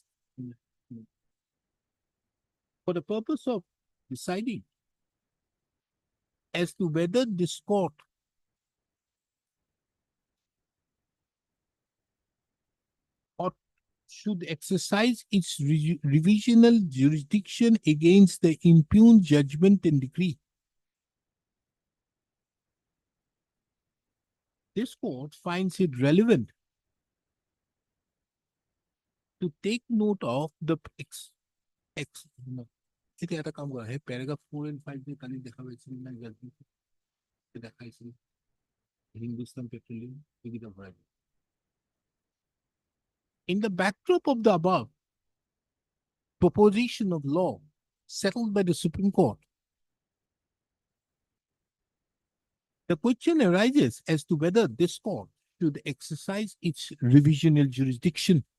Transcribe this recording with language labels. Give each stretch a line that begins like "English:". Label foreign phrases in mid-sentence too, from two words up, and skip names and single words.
English: deciding as to whether this court or should exercise its revisional jurisdiction against the impugned judgment and decree. This court finds it relevant to take note of the
Assamese: এটা এটা কাম কৰা
English: paragraph 4 and 5
Assamese: যে কালি দেখা পাইছিল না
English: judgment দেখাইছিল Hindustan Petroleum
Assamese: এইকেইটা ভৰাই দিওঁ।
English: In the backdrop of the above proposition of law settled by the Supreme Court, the question arises as to whether this court should exercise its revisional jurisdiction.